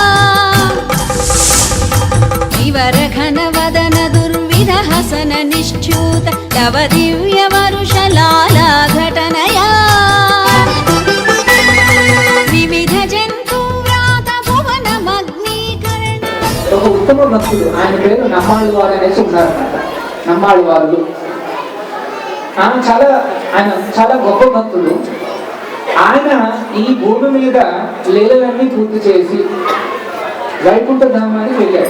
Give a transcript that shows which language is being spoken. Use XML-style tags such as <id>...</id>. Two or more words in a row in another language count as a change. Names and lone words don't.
<sa>विवर घन वदन दुर्विध हसन निश्च्यूत तव दिव्य वरुष लाला घटनया विविध जंतु व्रात भुवन मग्नीकरण</sa> <te>ఒక ఉత్తమ భక్తుడు ఆయన పేరు నమ్మాళ్ళవారు అనేసి ఉన్నారన్నమాట. నమ్మాళ్ళవారు ఆయన చాలా గొప్ప భక్తుడు. ఆయన ఈ భూమి మీద లీలలన్నీ పూర్తి చేసి వైకుంఠ ధామానికి వెళ్ళాడు.</te>